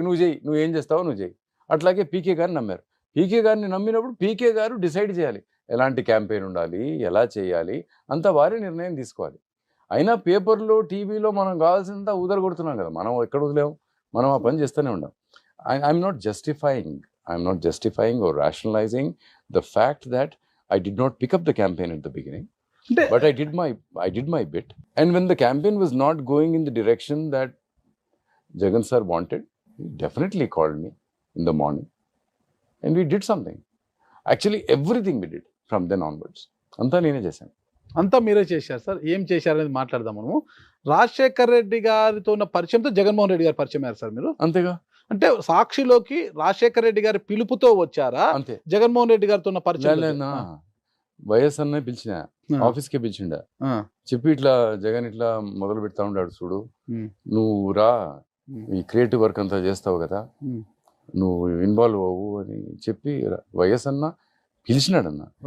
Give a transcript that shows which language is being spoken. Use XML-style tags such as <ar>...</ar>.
<te>నువ్వు చేయి, నువ్వు ఏం చేస్తావో నువ్వు చేయి. అట్లాగే పీకే గారిని నమ్మారు. పీకే గారిని నమ్మినప్పుడు పీకే గారు డిసైడ్ చేయాలి ఎలాంటి క్యాంపెయిన్ ఉండాలి, ఎలా చేయాలి, అంతా వారే నిర్ణయం తీసుకోవాలి. అయినా పేపర్లో టీవీలో మనం కావాల్సినంత ఉదరగొడుతున్నాం కదా, మనం ఎక్కడ వదిలేము, మనం ఆ పని చేస్తూనే ఉన్నాం.</te> <en>I'm not justifying or rationalizing the fact that I did not pick up the campaign at the beginning, but I did my bit. And when the campaign was not going in the direction that Jagan sir wanted, he definitely called me in the morning and we did something. Actually everything we did from then onwards.</en> <te>Anta nene chesanu. అంతా మీరే చేశారు sir. ఏం చేశారనేది మాట్లాడదాం మనము. రాజశేఖర్ రెడ్డి గారితో ఉన్న పరిచయంతో జగన్మోహన్ రెడ్డి గారు పరిచయం అయ్యారు సార్ మీరు? అంతేగా. అంటే సాక్షిలోకి రాజశేఖర్ రెడ్డి గారి పిలుపుతో వచ్చారా? అంతే. జగన్మోహన్ రెడ్డి గారితో ఉన్న పరిచయం? వైఎస్ అన్న పిలిచిన ఆఫీస్కే పిలిచిండా, చెప్పి ఇట్లా జగన్ ఇట్లా మొదలు పెడతా ఉన్నాడు చూడు, నువ్వు రా, ఈ క్రియేటివ్ వర్క్ అంతా చేస్తావు కదా, నువ్వు ఇన్వాల్వ్ అవ్వు అని చెప్పి వైఎస్ అన్న పిలిచినాడన్న.</te>